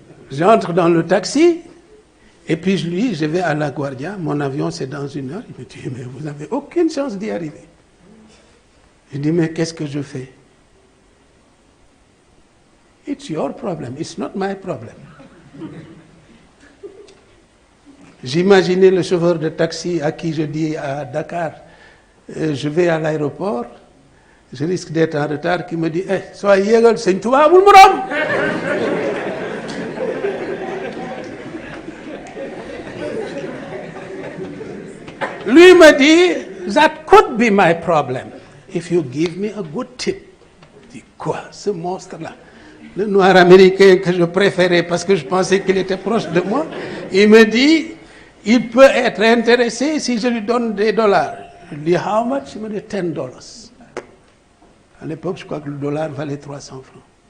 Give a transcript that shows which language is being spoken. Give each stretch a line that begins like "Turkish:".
French: J'entre dans le taxi, et puis je vais à LaGuardia, mon avion c'est dans 1 heure. Il me dit, mais vous n'avez aucune chance d'y arriver. Je dis, mais qu'est-ce que je fais?
English: It's your problem, it's not my problem.
French: J'imaginais le chauffeur de taxi à qui je dis à Dakar, je vais à l'aéroport, je risque d'être en retard, qui me dit, sois yégal, c'est une touba boul morom. Lui me dit,
English: that could be my problem, if you give me a good tip.
French: Je dis, quoi, ce monstre-là? Le noir américain que je préférais parce que je pensais qu'il était proche de moi, il me dit, il peut être intéressé si je lui donne des dollars. Je lui dis,
English: how much?
French: Il me dit, $10. À l'époque, je crois que le dollar valait 300 francs.